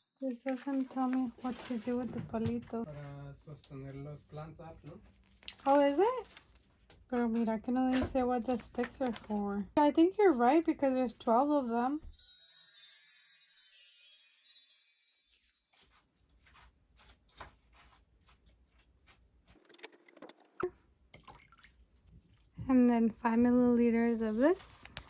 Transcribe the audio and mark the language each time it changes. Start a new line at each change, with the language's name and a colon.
English: This doesn't tell me what to do with the palito.
Spanish: Para sostener los
English: plants up,
Spanish: ¿no?
English: Oh, is it?
Spanish: Pero mira que no dice
English: what the sticks are for. I think you're right because there's 12 of them. And then 5 milliliters of this.